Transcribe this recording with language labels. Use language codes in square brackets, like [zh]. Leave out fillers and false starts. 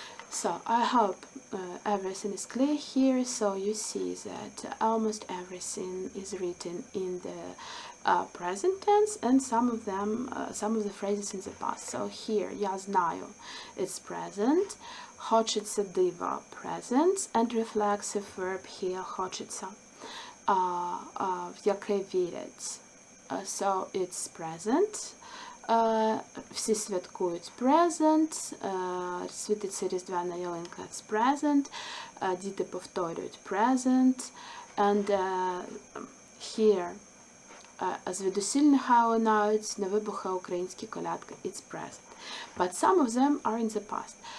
[en] So I hope everything is clear here. So you see that almost everything is written in the present tense, and some of the phrases in the past. So here, [uk] я знаю, [en] it's present. [uk] Хочеться дива, [en] present, and reflexive verb here, [uk] хочеться, в яке вірять. [en] So it's present. [uk] Всі святкують present, світиться різдвяна ялинка, [en] it's present, [uk] діти повторюють [en] present, and here, [uk] звідусіль нехай лунають, не вибухає українські колядки, it's present. [en] But some of them are in the past.